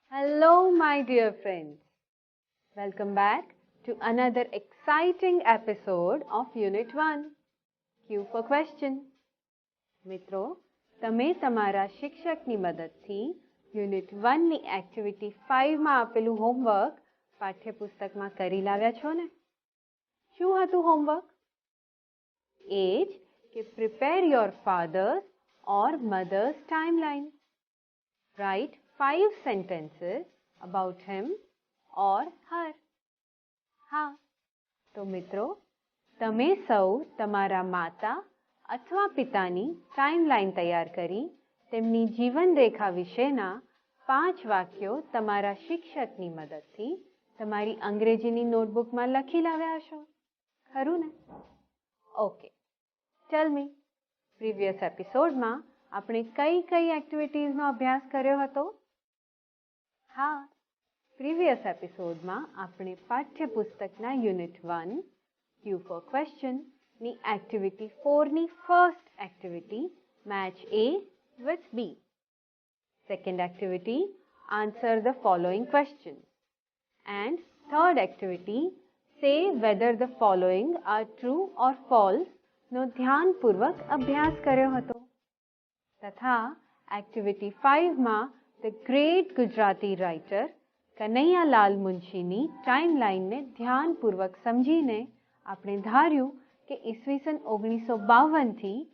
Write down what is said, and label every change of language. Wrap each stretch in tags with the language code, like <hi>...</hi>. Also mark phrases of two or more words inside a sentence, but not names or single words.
<en>Hello, my dear friends. Welcome back to another exciting episode of Unit 1. Q for question.</en> <gu>મિત્રો, તમે તમારા શિક્ષકની મદદથી યુનિટ 1 ની એક્ટિવિટી 5 માં આપેલું હોમવર્ક પાઠ્યપુસ્તકમાં કરી લાવ્યા છો ને? શું હતું હોમવર્ક? એ જ કે</gu> <en>prepare your father's or mother's timeline. Write 5 sentences about him or her.</en> <gu>હા, તો મિત્રો, તમે સૌ તમારા માતા અથવા પિતાની ટાઈમલાઈન તૈયાર કરી તેમની જીવનરેખા વિશેના 5 વાક્યો તમારા શિક્ષકની મદદથી તમારી અંગ્રેજીની નોટબુકમાં લખી લાવ્યા હશો, ખરું ને?</gu> <en>okay, tell me, previous episodeમાં</en> <gu>આપણે કઈ એક્ટિવિટીઝનો અભ્યાસ કર્યો હતો? હા,</gu> <en>previous episodeમાં</en> <gu>આપણે પાઠ્યપુસ્તકના યુનિટ 1 Q for question ની એક્ટિવિટી 4 ની ફર્સ્ટ એક્ટિવિટી</gu> <en>match A with B. Second activity, answer the following questions. And third activity, say whether the following are true or false</en> <gu>નો ધ્યાનપૂર્વક અભ્યાસ કર્યો હતો. તથા એક્ટિવિટી 5 માં</gu> <en>the great Gujarati writer</en> <gu>કનૈયાલાલ મુનશીની ટાઈમલાઈનને ધ્યાનપૂર્વક સમજીને આપણે ધાર્યું કે ઈસવીસન 1952 થી</gu>